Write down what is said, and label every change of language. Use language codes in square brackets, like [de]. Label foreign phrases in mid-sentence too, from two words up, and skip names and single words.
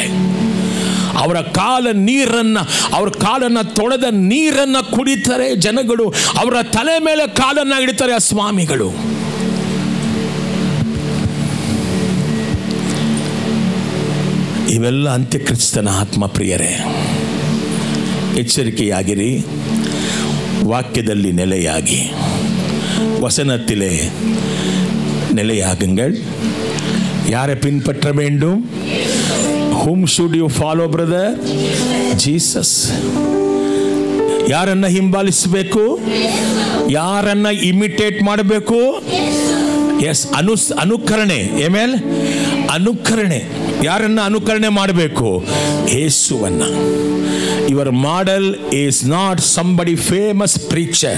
[kn] ಅವರ ಕಾಲನ್ನು ತೊಳೆದ ನೀರನ್ನು ಕುಡಿತಾರೆ ಜನಗಳು, ಅವರ ತಲೆ ಮೇಲೆ ಕಾಲನ್ನು ಇಡ್ತಾರೆ ಆ ಸ್ವಾಮಿಗಳು. ಇವೆಲ್ಲ ಅಂತ್ಯಕ್ರಿಸ್ತನ ಆತ್ಮ. ಪ್ರಿಯರೇ, ಎಚ್ಚರಿಕೆಯಾಗಿರಿ, ವಾಕ್ಯದಲ್ಲಿ ನೆಲೆಯಾಗಿ, [ta] வசனத்திலே நிலையாகுங்கள். யாரை பின்பற்ற வேண்டும்? [en] Whom should you follow, brother? Jesus. [kn] ಯಾರನ್ನ ಹಿಂಬಾಲಿಸಬೇಕು? ಯಾರನ್ನ ಇಮಿಟೇಟ್ ಮಾಡಬೇಕು? ಎಸ್, ಅನುಕರಣೆ. ಆಮೇಲೆ ಅನುಕರಣೆ. ಯಾರನ್ನ ಅನುಕರಣೆ ಮಾಡಬೇಕು? ಯೇಸುವನ್ನ. [en] Your model is not somebody famous preacher.